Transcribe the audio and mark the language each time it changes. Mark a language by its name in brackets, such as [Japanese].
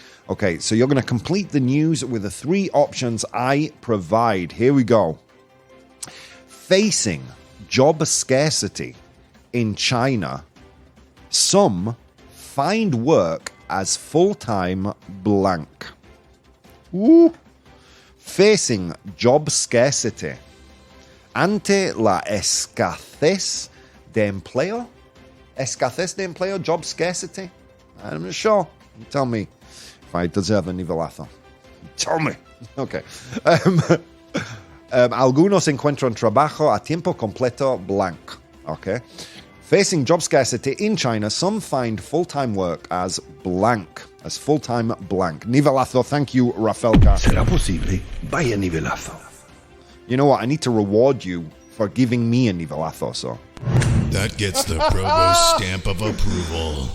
[English] Okay, so you're going to complete the news with the 3 options I provide. Here we go. Facing job scarcity in China, some find work as full-time blank. Ooh. Facing job scarcity. [Spanish] Ante la escasez de empleo. [English] Escasez de empleo, job scarcity. I'm not sure. Tell me if I deserve a nivelazo. Tell me. Okay. [Spanish] Algunos encuentran trabajo a tiempo completo blank. [English] Okay. Facing job scarcity in China, some find full-time work as blank. As full-time blank. Nivelazo, thank you, Rafelka. [Spanish] ¿Será posible? Vaya nivelazo. [English] You know what? I need to reward you for giving me a nivelazo, so. That gets the ProBoh stamp of approval.